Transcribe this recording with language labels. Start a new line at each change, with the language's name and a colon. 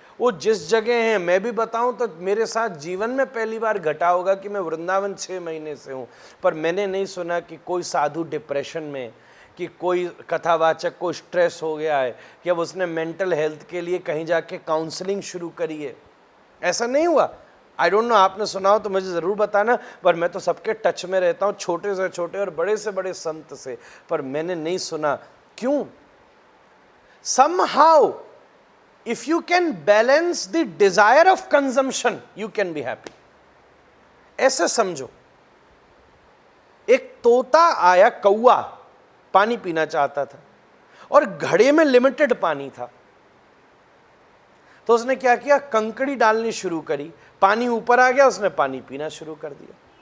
Hindi: वो जिस जगह हैं, मैं भी बताऊं तो मेरे साथ जीवन में पहली बार घटा होगा कि मैं वृंदावन 6 महीने से हूं, पर मैंने नहीं सुना कि कोई साधु डिप्रेशन में, कि कोई कथावाचक को स्ट्रेस हो गया है, कि अब उसने मेंटल हेल्थ के लिए कहीं जाके काउंसलिंग शुरू करी है। ऐसा नहीं हुआ।
English: I don't know,
Hindi: आपने सुना हो तो मुझे ज़रूर बताना, पर मैं तो सबके टच में रहता हूँ, छोटे से छोटे और बड़े से बड़े संत से, पर मैंने नहीं सुना। क्यों?
English: somehow if you can balance the desire of consumption you can be happy।
Hindi: ऐसे समझो, एक तोता आया, कौवा पानी पीना चाहता था और घड़े में लिमिटेड पानी था, तो उसने क्या किया, कंकड़ी डालनी शुरू करी, पानी ऊपर आ गया, उसने पानी पीना शुरू कर दिया।